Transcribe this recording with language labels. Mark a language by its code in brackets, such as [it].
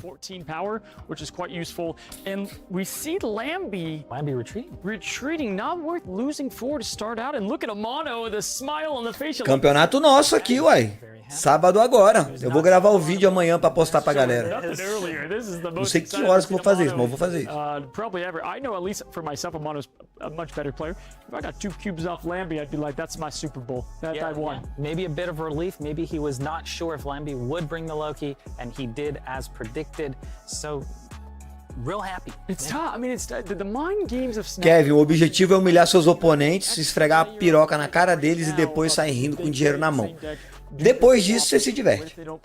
[en] 14 power, which is quite useful. And we see Lambi retreating, not worth losing for to start out. And look at Amano, the smile on the facial. [pt] Campeonato nosso aqui, uai. Sábado agora. Eu vou gravar o vídeo amanhã pra postar pra galera. Não sei que horas que eu vou fazer isso, mas eu vou fazer isso. [en] Probably ever. I know, at least for myself, Amano's a much better player. If I got 2 cubes off Lambi, I'd be like, that's my Super Bowl. That I won. Yeah. Maybe a bit of relief. Maybe he was not sure if Lambi would bring the Loki, and he did as predicted. So, real happy. It's tough. I mean, it's the mind games of Snap. [pt] Kevin, o objetivo é humilhar seus oponentes, esfregar a piroca na cara deles e depois sair rindo com dinheiro na mão. Depois disso, você se diverte.